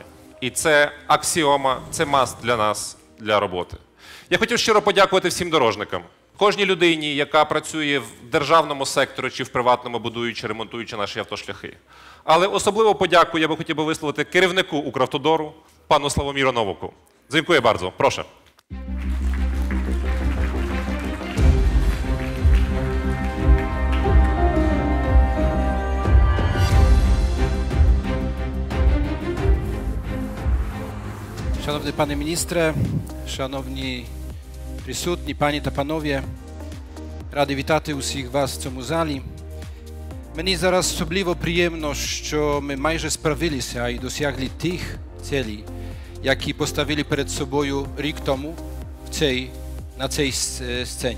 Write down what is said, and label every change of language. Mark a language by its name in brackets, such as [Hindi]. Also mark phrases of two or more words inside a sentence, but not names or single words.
[Ukrainian] І це аксіома, це маст для нас, для роботи. Я хотів щиро подякувати всім дорожникам. Кожній людині, яка працює в державному секторі чи в приватному, будуючи, ремонтуючи наші автошляхи. Але особливо подяку я би хотів висловити керівнику Укравтодору, пану Славоміру Новаку. [Polish] Dziękuję bardzo. Proszę. Szanowny Panie Ministrze, Szanowni [Ukrainian] Присутні, пані та панове, радий вітати усіх вас в цьому залі. Мені зараз особливо приємно, що ми майже справилися і досягли тих цілей, які поставили перед собою рік тому на цій сцені.